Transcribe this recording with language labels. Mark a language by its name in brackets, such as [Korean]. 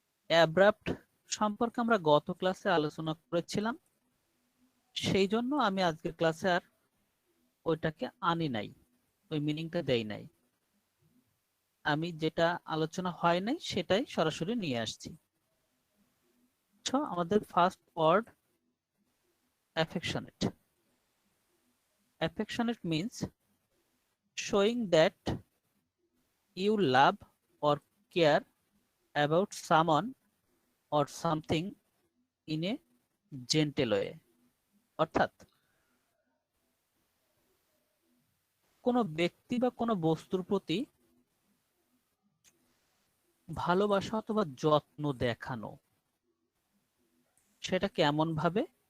[Bangla] Abrupt সম্পর্কে আমরা গত ক্লাসে আলোচনা করেছিলাম, সেই জন্য আমি আজকের ক্লাসে আর ওইটাকে আনি নাই, ওই মিনিংটা দেই নাই। আমি যেটা আলোচনা হয় নাই সেটাই সরাসরি নিয়ে আসছি। আমাদের first word affectionate. [English] Affectionate means showing that you love or care about someone or something in a gentle way. [Bangla] অর্থাৎ কোনো ব্যক্তি বা কোনো বস্তুর প্রতি ভালোবাসা অথবা যত্ন দেখানো, সেটা কেমন ভাবে?